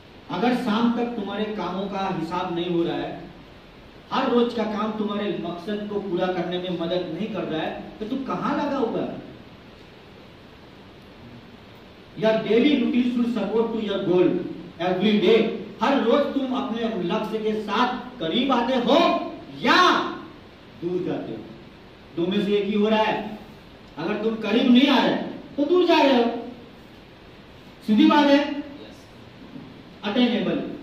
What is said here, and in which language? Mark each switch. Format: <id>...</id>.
<hi>अगर शाम तक तुम्हारे कामों का हिसाब नहीं हो रहा है, हर रोज का काम तुम्हारे मकसद को पूरा करने में मदद नहीं कर रहा है, तो तू कहां लगा हुआ है?</hi> <en>Your daily routine should support to your goal every day.</en> <hi>हर रोज तुम अपने लक्ष्य के साथ करीब आते हो या दूर जाते हो। दो में से एक ही हो रहा है। अगर तुम करीब नहीं आ रहे तो दूर जा रहे हो, सीधी बात है। अटेनेबल।</hi>